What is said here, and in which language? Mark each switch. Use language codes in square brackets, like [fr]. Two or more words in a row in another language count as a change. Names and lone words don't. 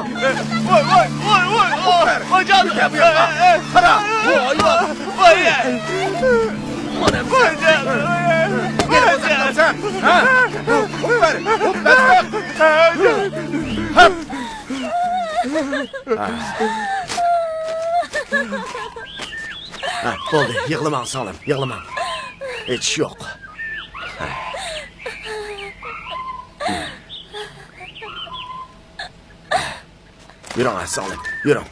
[tr] Vay vay vay vay! Hocam! Para! Vay vay! Vay! [uz] Bo'ldi, yig'lamang Salim, yig'lamang. Hech yo'q. Yuring, Salim, yuring.